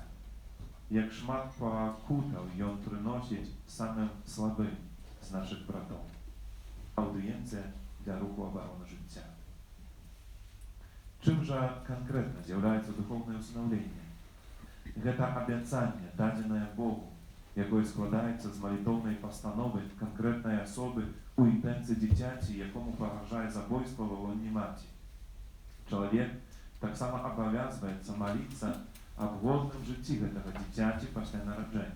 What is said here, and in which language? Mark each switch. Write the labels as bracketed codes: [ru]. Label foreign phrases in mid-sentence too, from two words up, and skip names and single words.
[be] Як шмат пакутаў ён прыносіць самым слабым з нашых братоў. Аўдыенцыя для руху абароны жыцця. Чым жа канкрэтна з'яўляецца духоўнае ўстанаўленне? Гэта абяцанне, дадзенае Богу, [uk] який складається з молитовної постанови конкретної особи у інтенції дитяті, якому погрожає забойство в лоні маті. Чоловік так само обов'язується молитися об годному житті этого дитяті після народження.